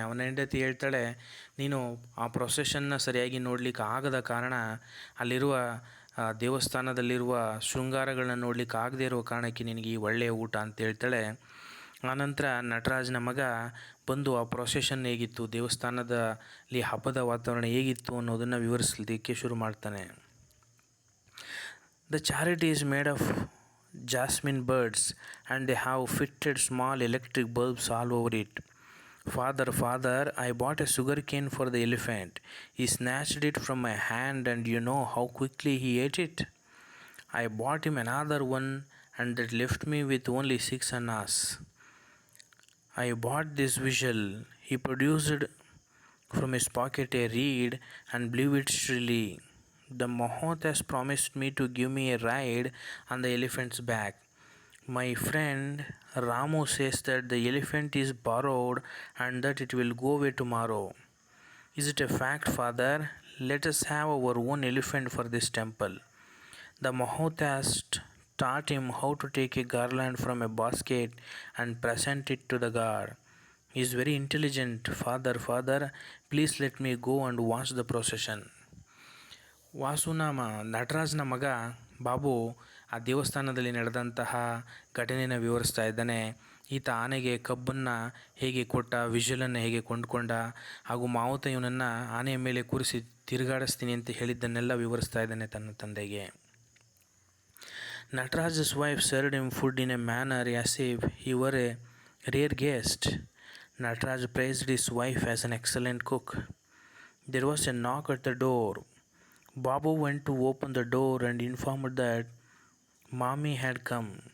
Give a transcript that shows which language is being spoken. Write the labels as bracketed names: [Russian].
[Kannada] ಅವನ ಹೆಂಡತಿ ಹೇಳ್ತಾಳೆ, ನೀನು ಆ ಪ್ರೊಸೆಷನ್ನ ಸರಿಯಾಗಿ ನೋಡಲಿಕ್ಕೆ ಆಗದ ಕಾರಣ, ಅಲ್ಲಿರುವ ದೇವಸ್ಥಾನದಲ್ಲಿರುವ ಶೃಂಗಾರಗಳನ್ನ ನೋಡಲಿಕ್ಕೆ ಆಗದೇ ಇರುವ ಕಾರಣಕ್ಕೆ ನಿನಗೆ ಈ ಒಳ್ಳೆಯ ಊಟ ಅಂತ ಹೇಳ್ತಾಳೆ. ಆನಂತರ ನಟರಾಜ್ನ ಮಗ ಬಂದು ಆ ಪ್ರೊಸೆಷನ್ ಹೇಗಿತ್ತು, ದೇವಸ್ಥಾನದಲ್ಲಿ ಹಬ್ಬದ ವಾತಾವರಣ ಹೇಗಿತ್ತು ಅನ್ನೋದನ್ನು ವಿವರಿಸಲಿಕ್ಕೆ ಶುರು ಮಾಡ್ತಾನೆ. [English] The charity is made of jasmine birds and they have fitted small electric bulbs all over it. Father, I bought a sugar cane for the elephant. He snatched it from my hand and you know how quickly he ate it. I bought him another one and that left me with only 6 annas. I bought this visual. He produced from his pocket a reed and blew it shrilly. The Mahout has promised me to give me a ride on the elephant's back. My friend Ramu says that the elephant is borrowed and that it will go away tomorrow. Is it a fact, father? Let us have our own elephant for this temple. The Mahout has taught him how to take a garland from a basket and present it to the god. He is very intelligent. Father, please let me go and watch the procession. [Kannada] ನಟರಾಜ್ನ ಮಗ ಬಾಬು ಆ ದೇವಸ್ಥಾನದಲ್ಲಿ ನಡೆದಂತಹ ಘಟನೆಯನ್ನು ವಿವರಿಸ್ತಾ ಇದ್ದಾನೆ. ಈತ ಆನೆಗೆ ಕಬ್ಬನ್ನು ಹೇಗೆ ಕೊಟ್ಟ, ವಿಷಲನ್ನು ಹೇಗೆ ಕೊಂಡುಕೊಂಡ, ಹಾಗೂ ಮಾವುತ ಇವನನ್ನು ಆನೆಯ ಮೇಲೆ ಕೂರಿಸಿ ತಿರುಗಾಡಿಸ್ತೀನಿ ಅಂತ ಹೇಳಿದ್ದನ್ನೆಲ್ಲ ವಿವರಿಸ್ತಾ ಇದ್ದಾನೆ ತನ್ನ ತಂದೆಗೆ. [English] Nataraj's wife served him food in a manner as if he were a rare guest. Nataraj praised his wife as an excellent cook. There was a knock at the door. Babu went to open the door and informed that Mommy had come.